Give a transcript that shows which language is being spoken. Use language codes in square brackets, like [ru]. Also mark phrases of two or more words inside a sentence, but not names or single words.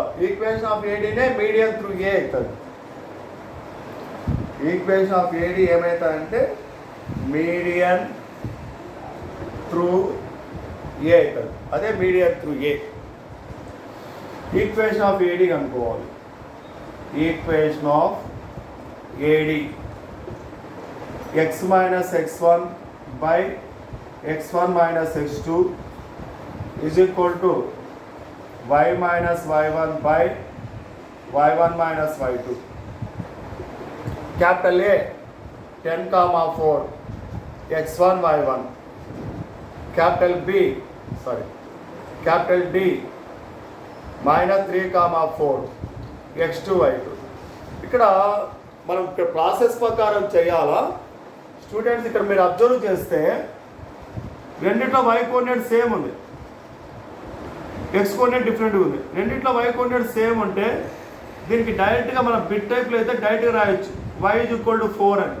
[en] equation of ADne median through A అవుతుంది. equation of AD ఏమవుతుందంటే median through A అవుతుంది. అదే median through A. equation of AD కనుక్కోవాలి. equation of AD x - x1 by x1 - x2 is equal to y - y1 by y1 - y2. Capital A 10, 4 x1 y1. Capital D -3, 4 x2 y2. [te] ఇక్కడ మనం ప్రాసెస్ ప్రకారం చేయాలా స్టూడెంట్స్? ఇక్కడ మీరు అబ్జర్వ్ చేస్తే రెండిట్లో [en] y coordinate same [te] ఉంది, [en] x coordinate differentga [te] ఉంది. రెండిట్లో [en] y coordinate same [te] ఉంటే దీనికి డైరెక్ట్గా మనం [en] bit typelo [te] అయితే డైరెక్ట్గా రాయొచ్చు y = 4 అని.